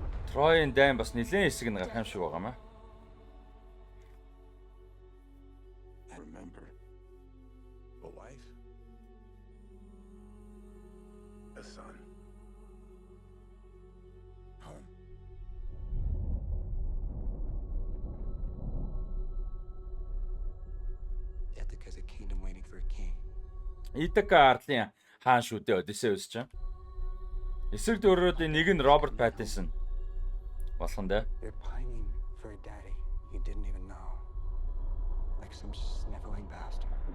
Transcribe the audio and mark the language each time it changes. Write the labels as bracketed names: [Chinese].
[Mongolian] Troy-ын дайн бас нэлээд хэсэг нь гарах юм шиг байгаа маа. [English] Remember a wife, a son, home. Ithaca's a kingdom waiting for a king. [Mongolian] Итака арлын хаан шүү дээ Odysseus ч. Эсрэг дөрөөдийн нэг нь Роберт Паттинсон болох нь дээ. [English] They're pining for a daddy you didn't even know. Like some sniveling bastard.